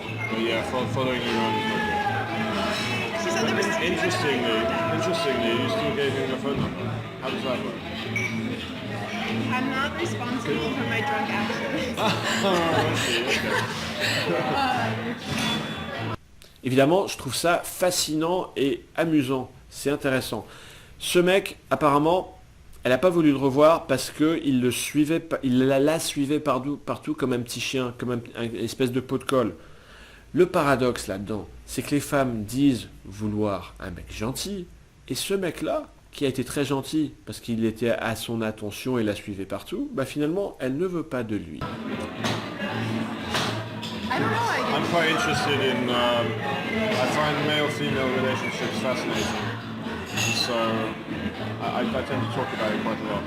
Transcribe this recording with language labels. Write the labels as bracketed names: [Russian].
[English] But yeah, following you around is not good. She said there was too much Interestingly, going on. Interestingly, you still gave him your phone number. How does that work? I'm not responsible for my drunk actions. [French] Évidemment, je trouve ça fascinant et amusant. C'est intéressant. Ce mec, apparemment, elle n'a pas voulu le revoir parce qu'il le suivait, il la suivait partout comme un petit chien, comme une espèce de pot de colle. Le paradoxe là-dedans, c'est que les femmes disent vouloir un mec gentil, et ce mec-là, qui a été très gentil parce qu'il était à son attention et la suivait partout, bah finalement, elle ne veut pas de lui. [English] I don't know, I I'm quite interested in, I find male-female relationships fascinating. So I tend to talk about it quite a lot.